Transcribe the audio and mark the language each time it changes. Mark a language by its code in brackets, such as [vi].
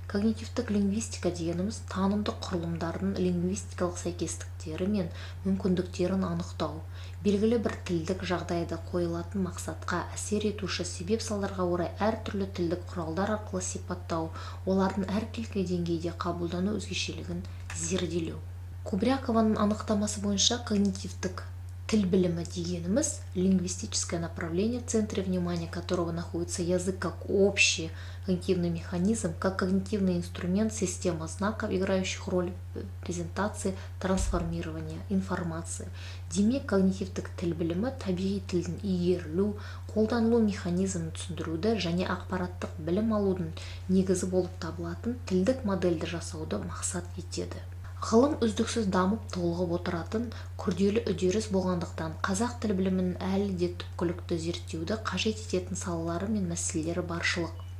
[kk] Когнитивтік лингвистика дегеніміз танымдық құрылымдардың лингвистикалық сәйкестіктері мен мүмкіндіктерін анықтау, белгілі бір тілдік жағдайды қойылатын мақсатқа әсер етуші себеп-салдарға орай әртүрлі тілдік құралдар арқылы сипаттау, олардың әркелкі деңгейде қабылдану өзгешелігін зерделеу. Кубрякованың анықтамасы бойынша когнитивтік тіл білімі дегеніміз [ru] лингвистическое направление, в центре внимания которого находится язык как общий когнитивный механизм, как когнитивный инструмент, система знаков, играющих роль презентации, трансформирования информации. [kk] Демек, когнитивтік тіл білімі табиғи тілдің игерілу, қолданылу механизмін түсіндіруді және ақпараттық білім алудың негізі болып табылатын тілдік модельді жасауды мақсат етеді. Ғылым үздіксіз дамып толығып отыратын күрделі үдеріс болғандықтан қазақ тіл білімінің әлі де түпкілікті зерттеуді қажет ететін салалары мен мәселелері баршылық.